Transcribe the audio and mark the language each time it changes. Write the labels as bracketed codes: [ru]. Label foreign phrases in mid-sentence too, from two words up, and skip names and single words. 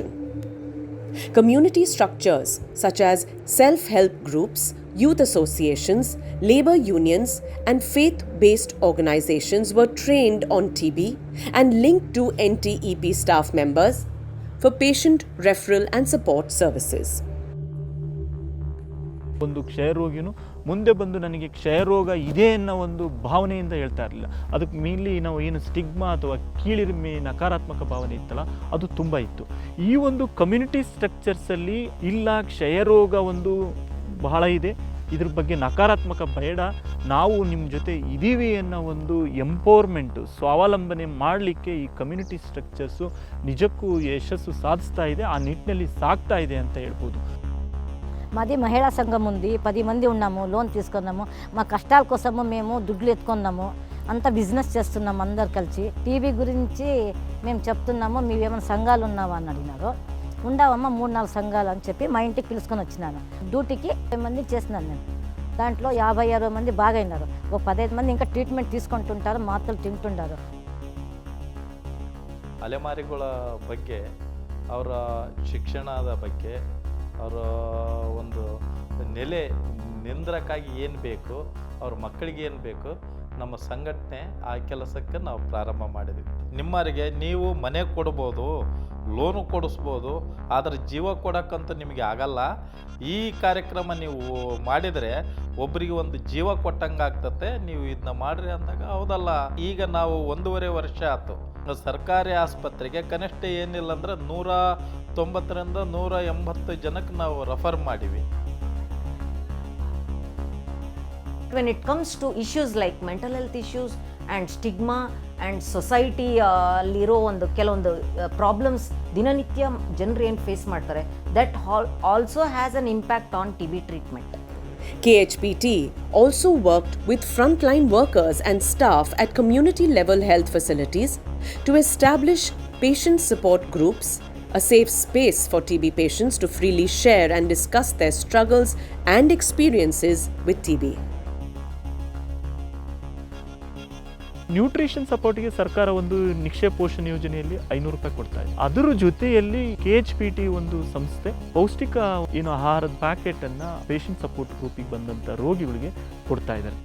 [en] Community structures such as self-help groups, youth associations, labor unions, and faith-based organizations were trained on TB and linked to NTEP staff members for patient referral and support services. [kn] ಒಂದು ಕ್ಷಯರೋಗಿನೂ ಮುಂದೆ ಬಂದು ನನಗೆ ಕ್ಷಯರೋಗ ಇದೆ ಅನ್ನೋ ಒಂದು ಭಾವನೆಯಿಂದ ಹೇಳ್ತಾ ಇರಲಿಲ್ಲ. ಅದಕ್ಕೆ ಮೇನ್ಲಿ ನಾವು ಏನು ಸ್ಟಿಗ್ಮಾ ಅಥವಾ ಕೀಳಿರಿಮೆ, ನಕಾರಾತ್ಮಕ ಭಾವನೆ ಇತ್ತಲ್ಲ, ಅದು ತುಂಬ ಇತ್ತು. ಈ ಒಂದು [en] community structures [kn] ಇಲ್ಲ, ಕ್ಷಯರೋಗ ಒಂದು ಬಹಳ ಇದೆ, ಇದ್ರ ಬಗ್ಗೆ ನಕಾರಾತ್ಮಕ ಬೇಡ, ನಾವು ನಿಮ್ಮ ಜೊತೆ ಇದ್ದೀವಿ ಅನ್ನೋ ಒಂದು ಎಂಪವರ್ಮೆಂಟು, ಸ್ವಾವಲಂಬನೆ ಮಾಡಲಿಕ್ಕೆ ಈ [en] community structures [kn] ನಿಜಕ್ಕೂ ಯಶಸ್ಸು ಸಾಧಿಸ್ತಾ ಇದೆ, ಆ ನಿಟ್ಟಿನಲ್ಲಿ ಸಾಗುತಾ ಇದೆ ಅಂತ ಹೇಳ್ಬೋದು. [te] మాది మహిళా సంఘం ఉంది, 10 మంది ఉన్నాము, లోన్ తీసుకున్నాము, మా కష్టాల కోసము మేము దుడ్లు ఎత్తుకున్నాము, అంతా బిజినెస్ చేస్తున్నాము అందరు కలిసి. టీబీ గురించి మేము చెప్తున్నాము, మీవేమైనా సంఘాలు ఉన్నావా అని అడిగినారు. ఉండవమ్మ 3-4 సంఘాలు అని చెప్పి మా ఇంటికి పిలుచుకొని వచ్చినాను. డ్యూటీకి 10 మంది చేసినాను నేను. దాంట్లో 50-60 మంది బాగా అయినారు. ఒక 15 మంది ఇంకా ట్రీట్మెంట్ తీసుకుంటుంటారు, మాత్రలు తింటుంటారు. [kn] ಅಲೆಮಾರಿಗಳ ಬಗ್ಗೆ, ಅವರ ಶಿಕ್ಷಣದ ಬಗ್ಗೆ, ಅವರ ಒಂದು ನೆಲೆ ನಿಂದ್ರಕ್ಕಾಗಿ ಏನು ಬೇಕು, ಅವ್ರ ಮಕ್ಕಳಿಗೆ ಏನು ಬೇಕು, ನಮ್ಮ ಸಂಘಟನೆ ಆ ಕೆಲಸಕ್ಕೆ ನಾವು ಪ್ರಾರಂಭ ಮಾಡಿದ್ವಿ. ನಿಮ್ಮವರಿಗೆ ನೀವು ಮನೆ ಕೊಡ್ಬೋದು, ಲೋನು ಕೊಡಿಸ್ಬೋದು, ಆದರೆ ಜೀವ ಕೊಡೋಕ್ಕಂತೂ ನಿಮಗೆ ಆಗಲ್ಲ. ಈ ಕಾರ್ಯಕ್ರಮ ನೀವು ಮಾಡಿದರೆ ಒಬ್ಬರಿಗೆ ಒಂದು ಜೀವ ಕೊಟ್ಟಂಗೆ ಆಗ್ತತೆ, ನೀವು ಇದನ್ನ ಮಾಡಿರಿ ಅಂದಾಗ ಹೌದಲ್ಲ. ಈಗ ನಾವು 1.5 ವರ್ಷ ಆಯ್ತು ಸರ್ಕಾರಿ ಆಸ್ಪತ್ರೆಗೆ ಕನಿಷ್ಠ ಏನಿಲ್ಲ ಅಂದ್ರೆ 190ರಿಂದ 180 ಜನಕ್ಕೆ ನಾವು ರೆಫರ್ ಮಾಡಿವಿ. [en] When it comes to issues like mental health issues and stigma and society [kn] ಅಲ್ಲಿರೋ ಒಂದು ಕೆಲವೊಂದು ಪ್ರಾಬ್ಲಮ್ಸ್ ದಿನನಿತ್ಯ ಜನರು ಏನು ಫೇಸ್ ಮಾಡ್ತಾರೆ, [en] that also has an impact on TB treatment. KHPT also worked with frontline workers and staff at community-level health facilities to establish patient support groups, a safe space for TB patients to freely share and discuss their struggles and experiences with TB. nutrition support [kn] ಸರ್ಕಾರ ಒಂದು ನಿಕ್ಷೇಪ ಪೋಷಣ ಯೋಜನೆಯಲ್ಲಿ 500 ರೂಪಾಯಿ ಕೊಡ್ತಾ ಇದೆ. ಅದರ ಜೊತೆಯಲ್ಲಿ KHPT ಒಂದು ಸಂಸ್ಥೆ ಪೌಷ್ಟಿಕ ಆಹಾರದ ಪ್ಯಾಕೆಟ್ ಅನ್ನ [en] patient support group [kn] ಬಂದಂತ ರೋಗಿಗಳಿಗೆ ಕೊಡ್ತಾ ಇದ್ದಾರೆ.